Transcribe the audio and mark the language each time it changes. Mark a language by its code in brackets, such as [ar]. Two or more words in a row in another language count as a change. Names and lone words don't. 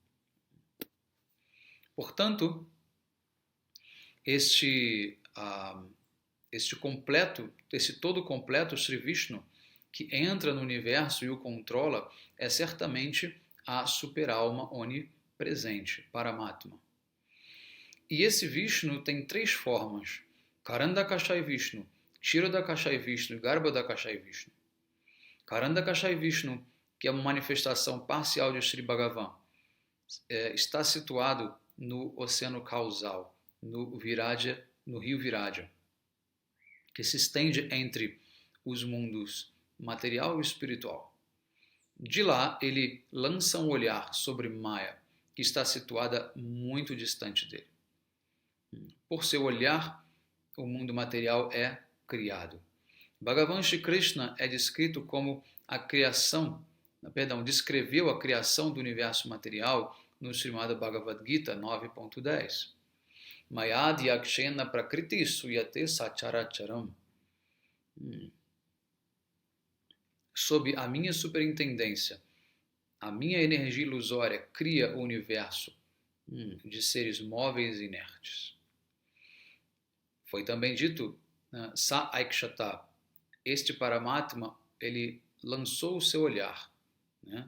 [pt] Portanto, este todo completo Sri Vishnu, que entra no universo e o controla, é certamente a super-alma onipresente, Paramatma. E esse Vishnu tem três formas: Karandakashai Vishnu, Kshirodakashai Vishnu e Garbhodakashai Vishnu. Karandakashai Vishnu, que é uma manifestação parcial de Sri Bhagavan, está situado no oceano causal, no rio Viraja, que se estende entre os mundos material e espiritual. De lá, ele lança um olhar sobre Maya, que está situada muito distante dele. Por seu olhar, o mundo material é criado. Bhagavan Shri Krishna é descrito como descreveu a criação do universo material no Srimad Bhagavad Gita 9.10. [sa] Mayad yakshena prakriti suyate sacharacharam. [pt] Sob a minha superintendência, a minha energia ilusória cria o universo de seres móveis e inertes. Foi também dito, [sa] Sa Aikshata, [pt] este Paramatma, ele lançou o seu olhar, né?